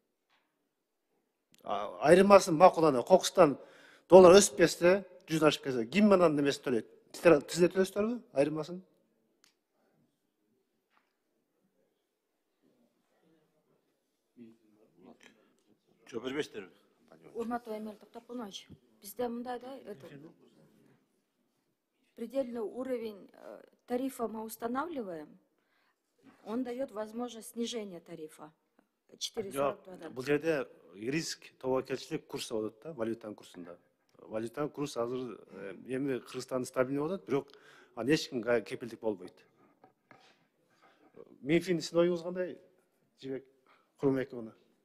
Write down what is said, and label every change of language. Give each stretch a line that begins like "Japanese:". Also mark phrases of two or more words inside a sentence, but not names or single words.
Kyrgyz: Айырмасын макулана, Кокустан доллар өсүп кетсе, 100 ашып кетсе, ким анан немесин төлөйт? Сиздер төлөйсүздарбы айырмасын? Жок бербейсиздерби? Урматтуу Эмиль Токтопунович, бизде мындай да,
Russian: предельный уровень тарифа мы устанавливаем, он дает возможность снижения тарифа. 4,42.
Kyrgyz: Бул жерде риск тобокелчилик курсы болот да, валютанын курсунда. Валютанын курсу азыр эми Кыргызстанда стабилдүү болот, бирок аны эч ким кепилдик болбойт. Минфин сиздин оюңуз кандай? Жибек Курмекова.